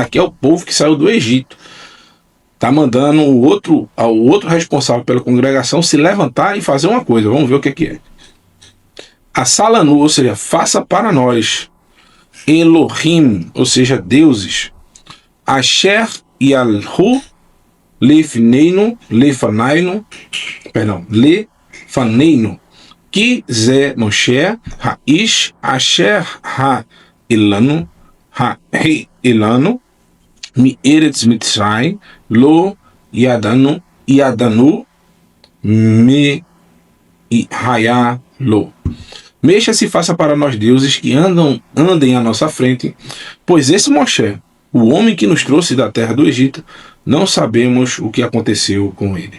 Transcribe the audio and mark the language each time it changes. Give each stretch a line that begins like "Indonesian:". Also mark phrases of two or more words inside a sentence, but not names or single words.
Portuguese: Aqui é o povo que saiu do Egito. Está mandando o outro responsável pela congregação se levantar e fazer uma coisa. Vamos ver o que é.
Hebrew: עשה לנו,
Portuguese: ou seja, faça para nós. Elohim, ou seja, deuses.
Hebrew: אשר ילכו לפנינו כי זה משה האיש אשר העלנו מארץ מצרים לא ידענו מה היה לו.
Portuguese: Mexa-se e faça para nós deuses que andem à nossa frente, pois esse Moshe, o homem que nos trouxe da terra do Egito, não sabemos o que aconteceu com ele.